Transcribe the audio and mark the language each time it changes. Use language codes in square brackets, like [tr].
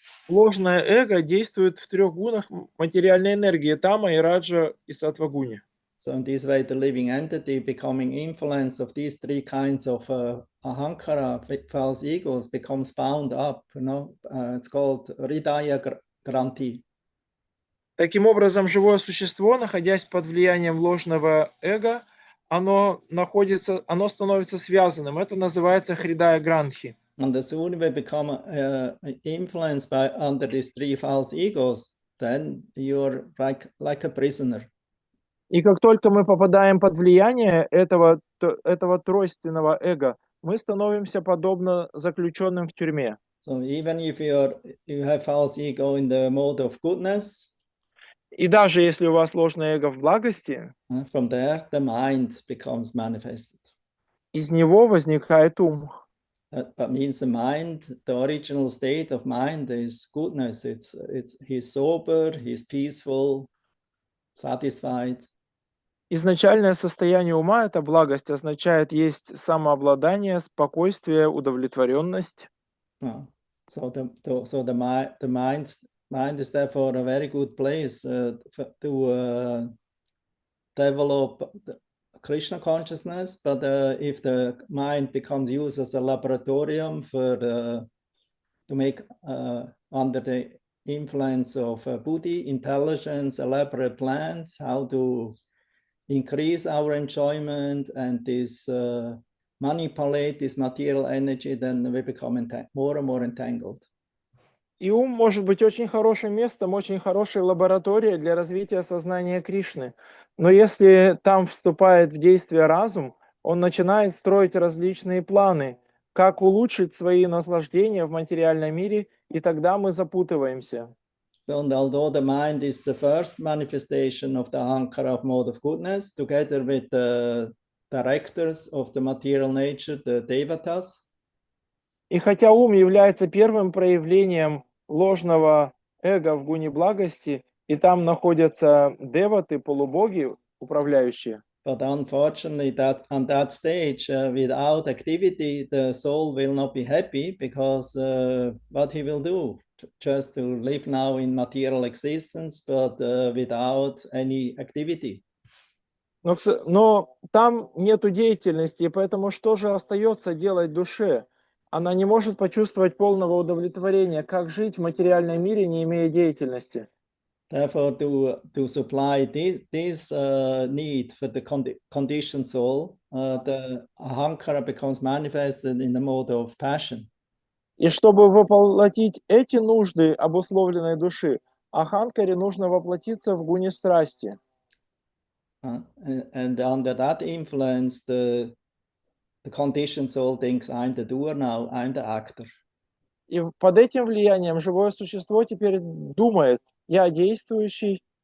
[ru] Ложное эго действует в трех гунах материальной энергии: тама, и раджа, и саттвагуне. [en] So in this way, the living entity becoming influence of these three kinds of ahankara, false egos, becomes bound up. It's called hridaya granthi. [ru] Таким образом, живое существо, находясь под влиянием ложного эго, оно становится связанным. Это называется хридая грантхи. [en] And the sooner we become influenced by under these three false egos, then you're like a prisoner. [ru] И как только мы попадаем под влияние этого тройственного эго, мы становимся подобно заключенным в тюрьме. [en] So even if you have false ego in the mode of goodness, [ru] и даже если у вас ложное эго в благости, [en] from there the mind becomes manifested. [ru] Из него возникает ум. [en] That means the mind, the original state of mind is goodness. He's sober, he's peaceful, satisfied. [ru] Изначальное состояние ума, это благость, означает есть самообладание, спокойствие, удовлетворенность. [en] So the mind is therefore a very good place to develop Krishna consciousness. But if the mind becomes used as a laboratorium to make under the influence of buddhi, intelligence, elaborate plans, how to increase our enjoyment and manipulate this material energy, then we become more and more entangled. [ru] И ум может быть очень хорошим местом, очень хорошей лабораторией для развития сознания Кришны. Но если там вступает в действие разум, он начинает строить различные планы, как улучшить свои наслаждения в материальном мире, и тогда мы запутываемся. [en] And although the mind is the first manifestation of the ahankara of mode of goodness, together with the directors of the material nature, the devatas, [ru] И хотя ум является первым проявлением ложного эго в гуне благости, и там находятся деваты, полубоги, управляющие, [en] but unfortunately, that on that stage, without activity, the soul will not be happy because what he will do, just to live now in material existence, but without any activity. [ru] но там нету деятельности, и поэтому что же остается делать душе? Она не может почувствовать полного удовлетворения, как жить в материальном мире, не имея деятельности. [en] Therefore, to supply this need for the conditioned soul, the ahankara becomes manifested in the mode of passion. [ru] И чтобы воплотить эти нужды обусловленной души, аханкаре нужно воплотиться в гуне страсти. [en] And under that influence, the conditioned soul thinks, I'm the doer now, I'm the actor. [ru] И под этим влиянием живое существо теперь думает, я действующий.